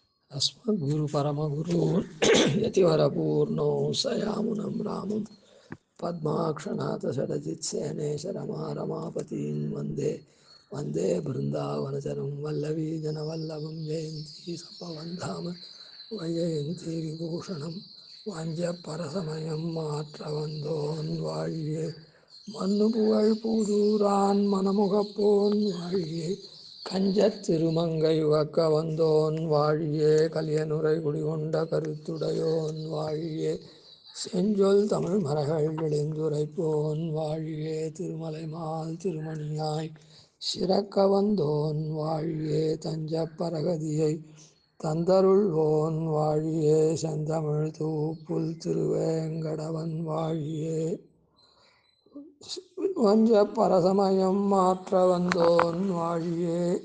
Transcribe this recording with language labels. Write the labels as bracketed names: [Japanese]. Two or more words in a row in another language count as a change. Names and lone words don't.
[Sanskrit] अस्मद्गुरु परमगुरु यतिवरपूर्णो सयामुनं रामं पद्माक्षनाथ षडजित्सेनेश रमापतीन् वन्दे वन्दे बृन्दावनचरं वल्लवी जनवल्लभं जयन्ती सम्पवन्धाम वैजयन्ती विभूषणं [Tamil] वाञ्छपरसमयं மாற்றவந்தோன் வாழியே மண்ணு புகழ் பூதூரான் மணமுகப்போன் வாழியே கஞ்சத் திருமங்கை உகக்க வந்தோன் வாழியே கலியனுரை குடிகொண்ட கருத்துடையோன் வாழியே செஞ்சொல் தமிழ் மரகள் விளைந்துரைப்போன் வாழியே திருமலை மால் திருமணியாய் சிறக்க வந்தோன் வாழியே தஞ்ச பரகதியை தந்தருள்வோன் வாழியே செந்தமிழ் தூப்புல் திருவேங்கடவன் வாழியே வஞ்ச பரசமயம் மாற்ற வந்தோன் வாழியே.